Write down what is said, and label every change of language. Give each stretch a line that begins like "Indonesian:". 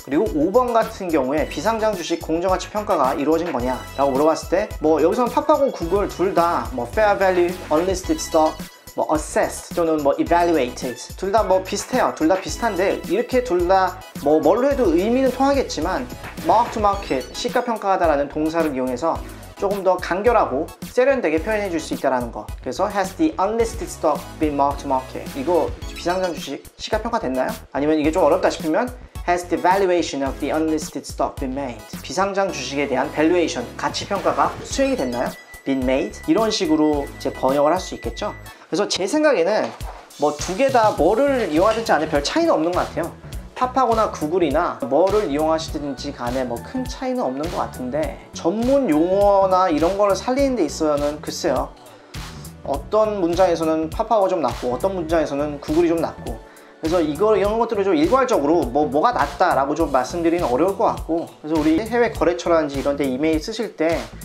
Korean: 그리고 5번 같은 경우에 비상장 주식 공정가치 평가가 이루어진 거냐 라고 물어봤을 때, 뭐 여기서는 파파고 구글 둘 다 뭐 fair value, unlisted stock, 뭐 assessed 또는 뭐 evaluated 둘 다 뭐 비슷해요. 둘 다 비슷한데, 이렇게 둘 다 뭐 뭘로 해도 의미는 통하겠지만 mark to market, 시가평가하다라는 동사를 이용해서 조금 더 간결하고 세련되게 표현해 줄 수 있다는 거.
English: 그래서 has the unlisted stock been marked to market?
Korean: 이거 비상장 주식 시가평가 됐나요? 아니면 이게 좀 어렵다 싶으면
English: has the valuation of the unlisted stock been made?
Korean: 비상장 주식에 대한 valuation, 가치평가가 수행이 됐나요?
English: been made?
Korean: 이런 식으로 이제 번역을 할 수 있겠죠. 그래서 제 생각에는 뭐 두 개 다 뭐를 이용하든지 안에 별 차이는 없는 것 같아요. 팝하고나 구글이나 뭐를 이용하시든지 간에 뭐 큰 차이는 없는 것 같은데, 전문 용어나 이런 거를 살리는 데 있어서는 글쎄요, 어떤 문장에서는 팝하고 좀 낫고 어떤 문장에서는 구글이 좀 낫고, 그래서 이런 것들을 좀 일괄적으로 뭐가 낫다라고 좀 말씀드리는 어려울 것 같고, 그래서 우리 해외 거래처라든지 이런 데 이메일 쓰실 때